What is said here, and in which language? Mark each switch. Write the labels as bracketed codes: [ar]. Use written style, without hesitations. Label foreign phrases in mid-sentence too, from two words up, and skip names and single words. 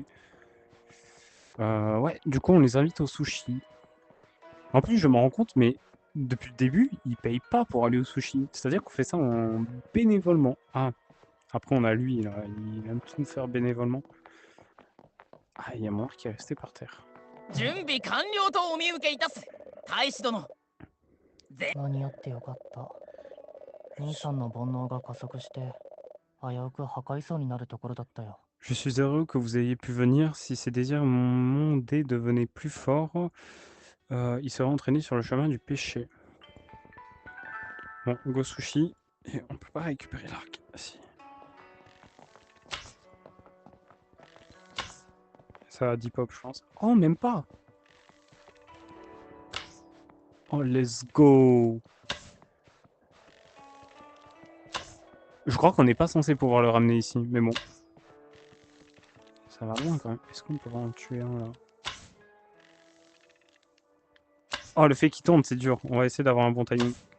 [fr] Ouais, du coup on les invite au sushi. En plus je m'en rends compte, mais depuis le début, ils payent pas pour aller au sushi. C'est-à-dire qu'on fait ça en bénévolement. Ah, après on a lui, là, il aime tout faire bénévolement. Ah, il y a mon qui est resté par terre. [ja] 準備完了とお見受けいたす大使殿。間に合ってよかった。兄さんの煩悩が加速して危うく破壊そうになるところだったよ。 [fr] Je suis heureux que vous ayez pu venir. Si ces désirs mondés devenaient plus forts, il serait entraîné sur le chemin du péché. Bon, go sushi. Et on peut pas récupérer l'arc. Si. Ça a 10 pop, je pense. Oh, même pas. [en] Oh, let's go. [fr] Je crois qu'on n'est pas censé pouvoir le ramener ici, mais bon. Ça va loin quand même. Est-ce qu'on peut en tuer un là? Oh, le fait qu'il tombe, c'est dur. On va essayer d'avoir un bon timing.